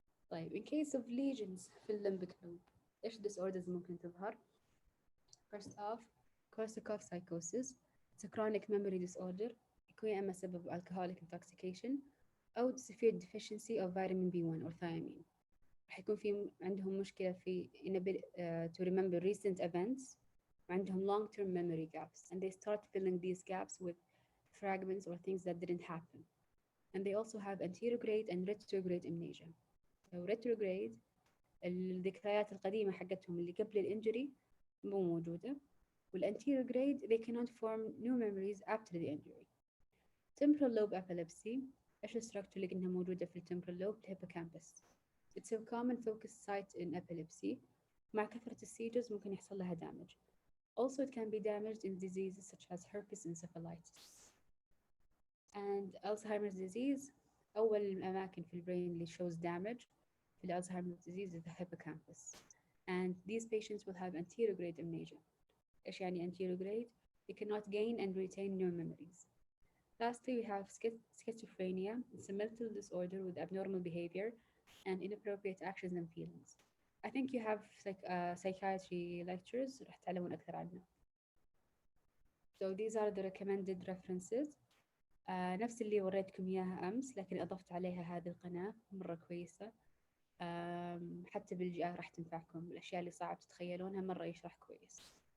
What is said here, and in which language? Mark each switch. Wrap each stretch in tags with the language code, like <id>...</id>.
<en>طيب in case of lesions في limbic lobe</en> <ar>إيش disorders ممكن تظهر؟</ar> <en>First off, Korsakoff psychosis. It's a chronic memory disorder.</en> <ar>يكون يا إما سبب</ar> <en>alcoholic intoxication أو severe deficiency of vitamin B1 or thiamine.</en> <ar>راح يكون في عندهم مشكلة في</ar> <en>to remember recent events. وعندهم long-term memory gaps, and they start filling these gaps with fragments or things that didn't happen. And they also have anterograde and retrograde amnesia.</en> <ar>So retrograde الذكريات القديمة حقتهم اللي قبل الانجري مو موجودة.</ar> <en>والanterograde they cannot form new memories after the injury.</en> <ar>Temporal lobe epilepsy إيش الستركتور اللي قلنا موجودة في الtemporal lobe الهيبوكامبس.</ar> <en>It's a common focus site in epilepsy.</en> <ar>مع كثرة السيجز ممكن يحصل لها damage.</ar> <en>Also, it can be damaged in diseases such as herpes encephalitis. And Alzheimer's disease,</en> <ar>أول الأماكن في البرين اللي</ar> <en>shows damage في Alzheimer's disease is the hippocampus. And these patients will have anterograde amnesia.</en> <ar>إيش يعني anterograde?</ar> <en>They cannot gain and retain new memories. Lastly, we have schizophrenia. It's a mental disorder with abnormal behavior and inappropriate actions and feelings. I think you have psychiatry lectures</en> <ar>راح تعلمون أكثر عنه.</ar> <en>So these are the recommended references.</en> <ar>نفس اللي وريتكم إياها أمس لكن أضفت عليها هذه القناة مرة كويسة. حتى بالجي راح تنفعكم الأشياء اللي صعب تتخيلونها مرة يشرح كويس.</ar>